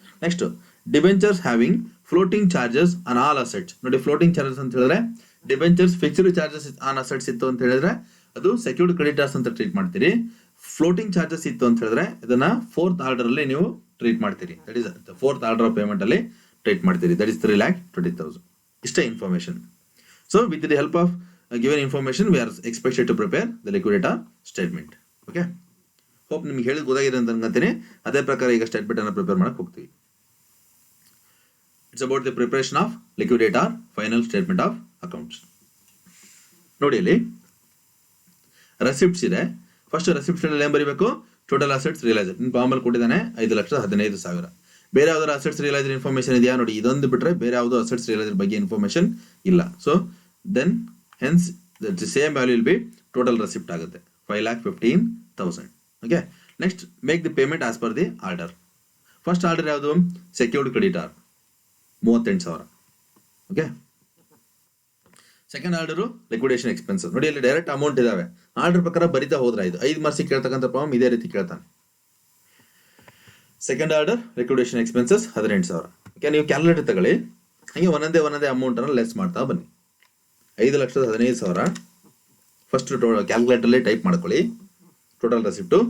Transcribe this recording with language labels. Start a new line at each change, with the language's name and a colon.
English: Next debentures having floating charges on all assets.
Kannada: ನೋಡಿ floating charges ಅಂತ ಹೇಳಿದ್ರೆ debentures fixed charges on assets ಇತ್ತು ಅಂತ ಹೇಳಿದ್ರೆ ಅದು ಸೆಕ್ಯೂರ್ಡ್ ಕ್ರೆಡಿಟರ್ಸ್ ಅಂತ ಟ್ರೀಟ್ ಮಾಡ್ತೀರಿ. ಫ್ಲೋಟಿಂಗ್ ಚಾರ್ಜಸ್ ಇತ್ತು ಅಂತ ಹೇಳಿದ್ರೆ ಇದನ್ನ 4th ಆರ್ಡರ್ ಅಲ್ಲಿ ನೀವು ಟ್ರೀಟ್ ಮಾಡ್ತೀರಿ.
English: that is 4th order of payment
Kannada: ಅಲ್ಲಿ ಟ್ರೀಟ್ ಮಾಡ್ತೀರಿ.
English: that is
Kannada: 3,20,000. ಇಷ್ಟೇ information.
English: So with the help of given information we are expected to prepare the liquidator statement. Okay, hope
Kannada: ನಿಮಗೆ ಹೇಳಿದ ಗೊತ್ತಾಗಿದೆ ಅಂತ ಅನ್ಕೊಂತೀನಿ. ಅದೇ ಪ್ರಕಾರ ಈಗ ಸ್ಟೇಟ್ಮೆಂಟ್ ಅನ್ನು ಪ್ರಿಪೇರ್ ಮಾಡಕ್ಕೆ ಹೋಗ್ತೀವಿ.
English: It's about the preparation of liquidator final statement of accounts.
Kannada: ನೋಡಿ ಇಲ್ಲಿ ರೆಸಿಪ್ಟ್ಸ್ ಇದೆ. ಫಸ್ಟ್ ರೆಸಿಪ್ಟ್ಸ್ ಅಲ್ಲಿ ಏನ್ ಬರೀಬೇಕು, ಟೋಟಲ್ ಅಸೆಟ್ಸ್ ರಿಯಲೈಸ್ಡ್. ನಿಮ್ಮ ಫಾರ್ಮಲ್ಲಿ ಕೊಟ್ಟಿದ್ದಾನೆ 5,15,000. ಬೇರೆ ಯಾವ್ದಾದ್ರು ಅಸೆಟ್ಸ್ ರಿಯಲೈಸ್ಡ್ ಇನ್ಫಾರ್ಮೇಶನ್ ಇದೆಯಾ? ನೋಡಿ ಇದೊಂದು ಬಿಟ್ರೆ ಬೇರೆ ಯಾವ್ದು ಅಸೆಟ್ಸ್ ರಿಯಲೈಸ್ಡ್ ಬಗ್ಗೆ ಇನ್ಫಾರ್ಮೇಶನ್ ಇಲ್ಲ.
English: so then hence the same value will be total receipt
Kannada: ಆಗುತ್ತೆ
English: 5,15,000. okay, next make the payment as per the order. first order
Kannada: ಯಾವುದು,
English: secured creditor 38,000. okay, second order liquidation expenses.
Kannada: ನೋಡಿ ಇಲ್ಲಿ direct amount ಇದಾವೆ, order ಪ್ರಕಾರ ಬರಿತಾ ಹೋದ್ರೆ ಇದು 5 marks ಕೇಳ್ತಕ್ಕಂಥ problem ಇದೇ ರೀತಿ ಕೇಳ್ತಾನೆ. Second order liquidation expenses 18,000. Okay, ನೀವು ಕ್ಯಾಲ್ಕುಲೇಟರ್ ತಗೊಳ್ಳಿ, ಹಂಗೆ ಒಂದೊಂದೇ ಅಮೌಂಟ್ ಅನ್ನು ಲೆಸ್ ಮಾಡ್ತಾ ಬನ್ನಿ. 5,15,000 ಫಸ್ಟ್ ಕ್ಯಾಲ್ಕುಲೇಟರ್ ಅಲ್ಲಿ ಟೈಪ್ ಮಾಡ್ಕೊಳ್ಳಿ ಟೋಟಲ್ ರೆಸಿಪ್ಟು.